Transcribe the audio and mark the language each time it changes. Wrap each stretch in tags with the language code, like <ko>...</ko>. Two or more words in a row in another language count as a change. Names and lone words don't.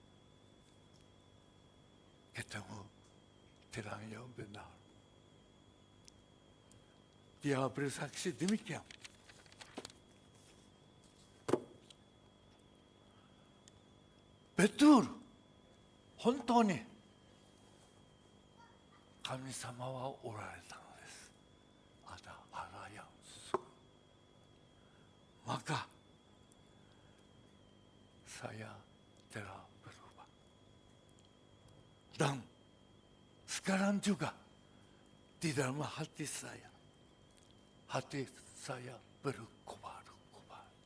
<id>Ketemu terang yang benar. Dia bersaksi demikian. Betul.</id> <ja>Hontouに 神様はおられたのです。</ja> <id>ada Allah yang sungguh. Maka saya telah berubah. Dan sekarang juga di dalam hati saya berkobar-kobar.</id>